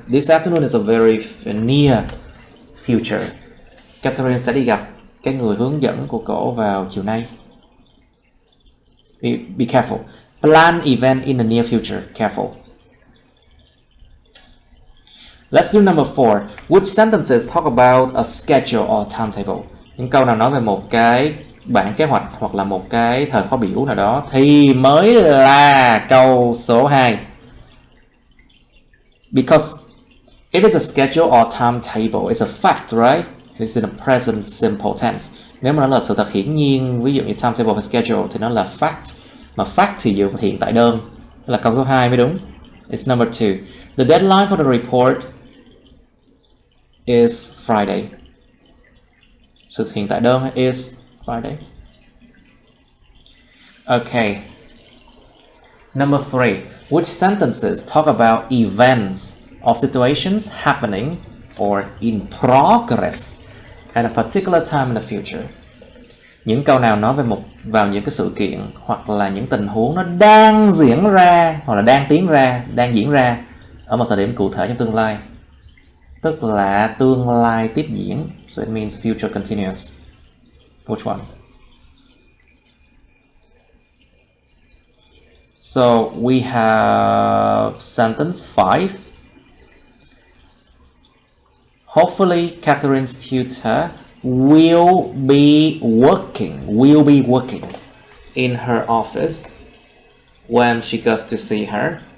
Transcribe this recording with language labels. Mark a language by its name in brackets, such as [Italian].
[English] This afternoon is a very near future. [Vietnamese] Catherine sẽ đi gặp cái người hướng dẫn của cổ vào chiều nay. [English] Be careful. Plan event in the near future. Careful. Let's do number 4. Which sentences talk about a schedule or timetable? [Vietnamese] Những câu nào nói về một cái bản kế hoạch hoặc là một cái thời khóa biểu nào đó thì mới là câu số 2. [English] Because it is a schedule or timetable, it's a fact, right? It's in a present simple tense. [Vietnamese] Nếu mà nó là sự thật hiển nhiên, ví dụ như timetable và schedule thì nó là fact. Mà fact thì dựa hiện tại đơn. Đó là câu số 2 mới đúng. [English] It's number 2. The deadline for the report is Friday. [Vietnamese] Sự hiện tại đơn [English] is Friday. Okay. Number 3. Which sentences talk about events or situations happening or in progress at a particular time in the future? [Vietnamese] Những câu nào nói về vào những cái sự kiện hoặc là những tình huống nó đang diễn ra hoặc là đang diễn ra ở một thời điểm cụ thể trong tương lai. Tức là tương lai tiếp diễn. [English] So it means future continuous. Which one? So we have sentence 5. Hopefully Catherine's tutor will be working in her office when she goes to see her.